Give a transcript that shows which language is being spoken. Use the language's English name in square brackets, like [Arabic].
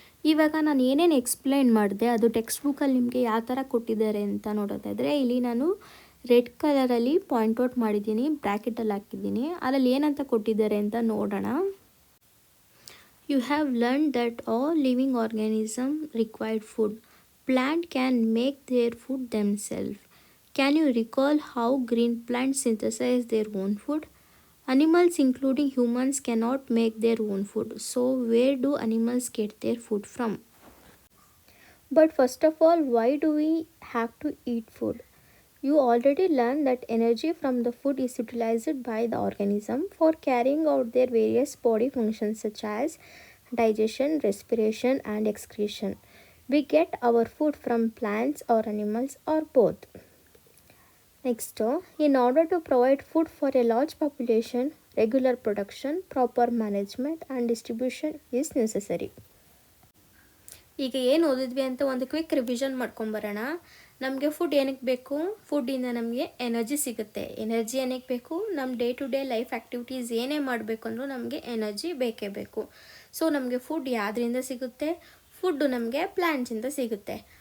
[Kannada] ಇವಾಗ ನಾನು ಏನೇನು ಎಕ್ಸ್ಪ್ಲೈನ್ ಮಾಡಿದೆ ಅದು ಟೆಕ್ಸ್ಟ್ ಬುಕ್ಕಲ್ಲಿ ನಿಮಗೆ ಯಾವ ಥರ ಕೊಟ್ಟಿದ್ದಾರೆ ಅಂತ ನೋಡೋದಾದರೆ, ಇಲ್ಲಿ ನಾನು ರೆಡ್ ಕಲರಲ್ಲಿ ಪಾಯಿಂಟ್ ಔಟ್ ಮಾಡಿದ್ದೀನಿ, ಬ್ರ್ಯಾಕೆಟಲ್ಲಿ ಹಾಕಿದ್ದೀನಿ. ಅದರಲ್ಲಿ ಏನಂತ ಕೊಟ್ಟಿದ್ದಾರೆ ಅಂತ ನೋಡೋಣ. [English] You have learn that all living organism required food. Plant can make their food themselves. Can you recall how green plants synthesize their own food? Animals, including humans, cannot make their own food. So, where do animals get their food from? But first of all, why do we have to eat food? You already learned that energy from the food is utilized by the organism for carrying out their various body functions such as digestion, respiration, and excretion. We get our food from plants or animals or both. Next, in order to provide food for a large population, regular production, proper management and distribution is necessary. [Kannada] ಈಗ ಏನು ಓದಿದ್ವಿ ಅಂತ ಒಂದು quick revision ಮಾಡ್ಕೊಂಬರೋಣ. ನಮಗೆ food ಏನಕ್ಕೆ ಬೇಕು? ಫುಡ್ಡಿಂದ ನಮಗೆ energy ಸಿಗುತ್ತೆ. Energy ಏನಕ್ಕೆ ಬೇಕು? ನಮ್ಮ day to day life activities ಏನೇ ಮಾಡಬೇಕು ಅಂದರೂ ನಮಗೆ ಎನರ್ಜಿ ಬೇಕೇ ಬೇಕು. ಸೊ ನಮಗೆ ಫುಡ್ ಯಾವುದರಿಂದ ಸಿಗುತ್ತೆ? ಫುಡ್ಡು ನಮಗೆ ಪ್ಲ್ಯಾಂಟ್ಸಿಂದ ಸಿಗುತ್ತೆ.